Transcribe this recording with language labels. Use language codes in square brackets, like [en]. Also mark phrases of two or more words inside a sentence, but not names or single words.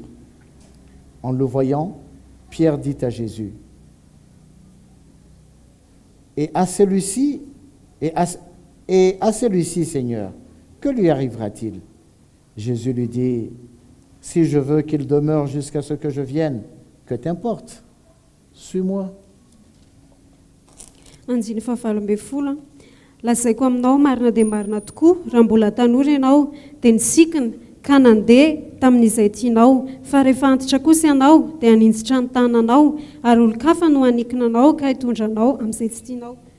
[fr] En le voyant, Pierre dit à Jésus, et à celui-ci, Seigneur, que lui arrivera-t-il? Jésus lui dit, si je veux qu'il demeure jusqu'à ce que je vienne, que t'importe? Suis-moi. [mg] Anjiny fahavalo amby folo. Lazaiko aminao marina dia marina tokoa, raha mbola tanora ianao dia nisikina ka nandeha tamin'izay tianao, fa rehefa antitra kosa ianao dia haninjitra ny tananao, ary olo-kafa no hanikina anao ka hitondranao amin'izay tsy tianao.